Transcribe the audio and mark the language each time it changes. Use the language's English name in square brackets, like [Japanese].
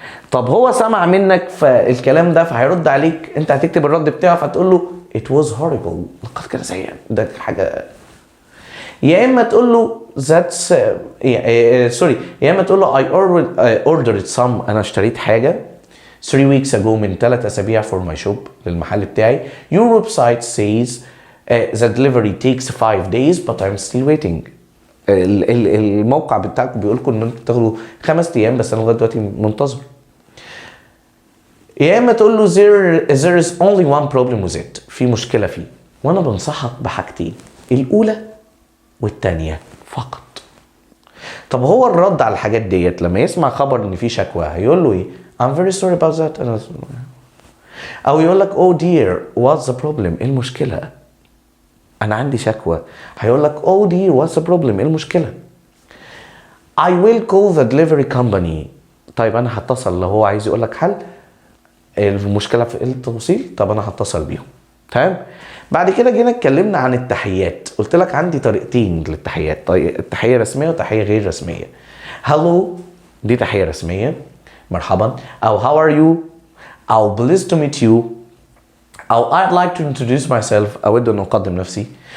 [Arabic] طب هو سمع منك فالكلام ده فهيرد عليك، انت هتكتب الرد بتاعه فتقول له [English] it was horrible، [Arabic] لقد كان سيئا، ده حاجه. يا اما تقول له [English] that's [Arabic] يا اما تقول له [English] I ordered some، [Arabic] انا اشتريت حاجه [English] 3 weeks ago [Arabic] من 3 اسابيع [English] for my shop [Arabic] للمحل بتاعي. [English] your website says the delivery takes 5 days but I'm still waiting. [Arabic] الموقع بتاعكم بيقول لكم ان انتوا تاخدوا 5 ايام بس انا لغايه دلوقتي منتظر. يا اما تقول له [English] there is only one problem with it، [Arabic] في مشكله فيه، وانا بنصحك بحاجتين الاولى والتانية فقط. طب هو الرد على الحاجات ديت لما يسمع خبر ان في شكوى هيقول له ايه؟ [English] I'm very sorry about that، [Arabic] او يقول لك [English] oh dear what's the problem، [Arabic] ايه المشكلة؟ انا عندي شكوى. [English] هيقول لك oh dear what's the problem، [Arabic] ايه المشكلة؟ [English] I will call the delivery company. [Arabic] طيب انا هتصل لو هو عايز يقول لك حل المشكلة في التوصيل، طب انا هتصل بيهم. تمام؟ بعد كده جينا اتكلمنا عن التحيات. قلت لك عندي طريقتين للتحيات، تحية رسمية وتحية غير رسمية. هالو دي تحية رسمية، مرحبا، او [English] how are you، [Arabic] او [English] pleased to meet you، او I'd like to introduce myself، [Arabic] اود ان اقدم نفسي.